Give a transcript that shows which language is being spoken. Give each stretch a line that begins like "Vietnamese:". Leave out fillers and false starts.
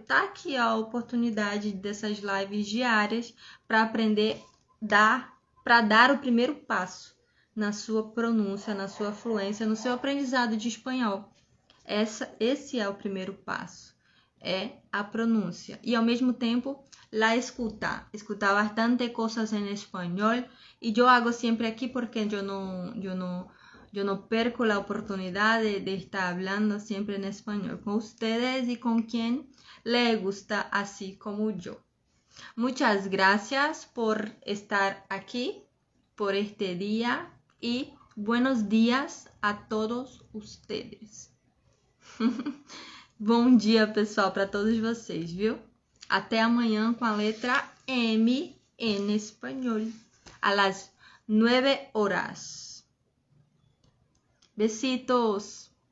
Portuguese: Tá aqui a oportunidade dessas lives diárias para aprender, para dar o primeiro passo na sua pronúncia, na sua fluência, no seu aprendizado de espanhol. Esse é o primeiro passo, é a pronúncia. E ao mesmo tempo, la escuta. Escutar bastante coisas em espanhol.
Spanish: Y yo hago siempre aquí porque yo no perco la oportunidad de estar hablando siempre en español con ustedes y con quien le gusta así como yo. Muchas gracias por estar aquí, por este día y buenos días a todos ustedes.
Portuguese: Bom dia, pessoal, para todos vocês, viu? Até amanhã com a letra M em espanhol,
Spanish: a las
Portuguese: 9 horas. Besitos!